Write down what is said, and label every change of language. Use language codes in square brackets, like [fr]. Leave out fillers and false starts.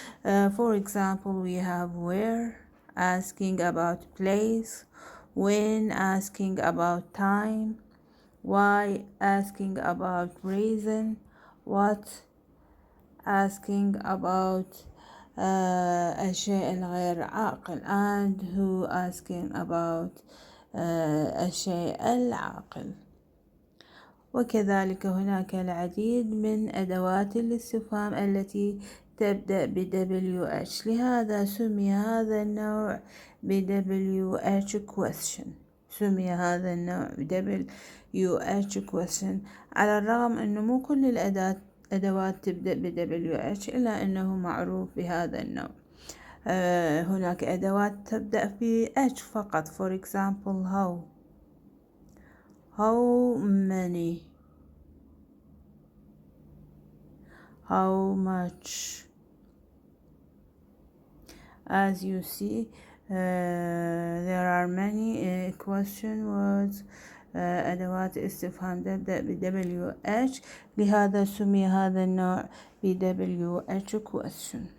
[en] For example, we have where, asking about place, when, asking about time, why, asking about reason, what, asking about [ar] الشيء الغير عاقل, [en] and who, asking about [ar] الشيء العاقل. وكذلك هناك العديد من أدوات الاستفهام التي تبدأ ب WH. لهذا سمي هذا النوع ب WH question. سمي هذا النوع ب WH question على الرغم أنه مو كل الأدوات تبدأ ب WH إلا أنه معروف بهذا النوع. هناك أدوات تبدأ ب H فقط. [en] For example, how many, how much. As you see, there are many question words. [ar] أدوات استفهام تبدأ ب WH. لهذا سمي هذا النوع ب WH question.